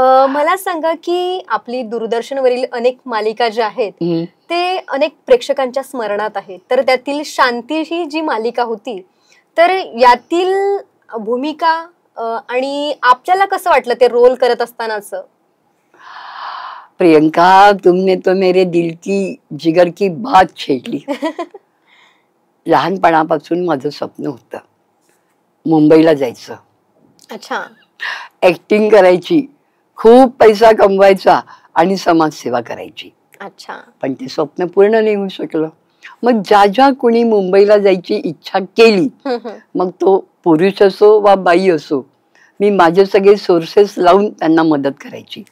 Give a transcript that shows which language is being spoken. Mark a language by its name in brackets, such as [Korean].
[Marathi] मला सांगा की आपली दूरदर्शनवरील अनेक मालिका ज्या आहेत ते अनेक प्रेक्षकांच्या स्मरणात आहेत, तर त्यातील शांती ही जी मालिका होती, तर यातील भूमिका आणि आपल्याला कसं वाटलं ते रोल करत असतानाच? [Hindi] प्रियंका, तुमने तो मेरे दिल की जिगर की बात छेडली. [Marathi] लहानपणापासून माझं स्वप्न होतं मुंबईला जायचं. [Hindi] अच्छा. [Marathi] ऍक्टिंग करायची, खूप पैसा कमवायचा आणि समाजसेवा करायची. [Hindi] अच्छा. [Marathi] पण ते स्वप्न पूर्ण नाही होऊ शकलं. मग ज्या ज्या कोणी मुंबईला जायची इच्छा केली, मग तो पुरुष असो वा बाई असो, मी माझे सगळे सोर्सेस लावून त्यांना मदत करायची.